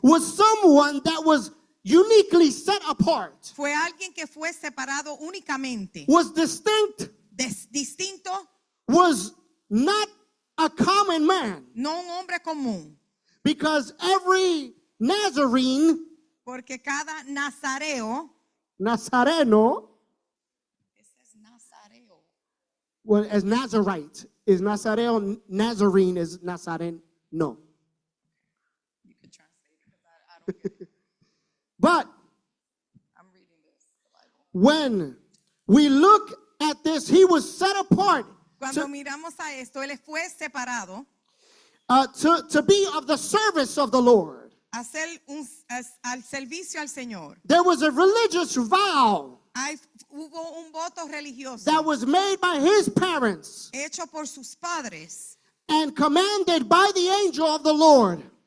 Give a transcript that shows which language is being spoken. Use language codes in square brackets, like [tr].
[en] was someone that was uniquely set apart, [es] fue alguien que fue separado únicamente. [en] was distinct, [es] Distinto, [en] was not a common man, [es] no un hombre común. [en] because every Nazarene, [es] Porque cada nazareno, Nazareno, ese es nazareo. [en] well, as Nazarite is Nazareo, Nazarene is Nazareno. You can translate it because I don't get it. But I'm reading this, the Bible. when we look at this, he was set apart [es] Cuando miramos a esto, él fue separado [en] to be of the service of the Lord. [es] a hacer al servicio al Señor. [en] There was a religious vow [es] Hubo un voto religioso [en] that was made by his parents [es] hecho por sus padres, [en] and commanded by the angel of the Lord.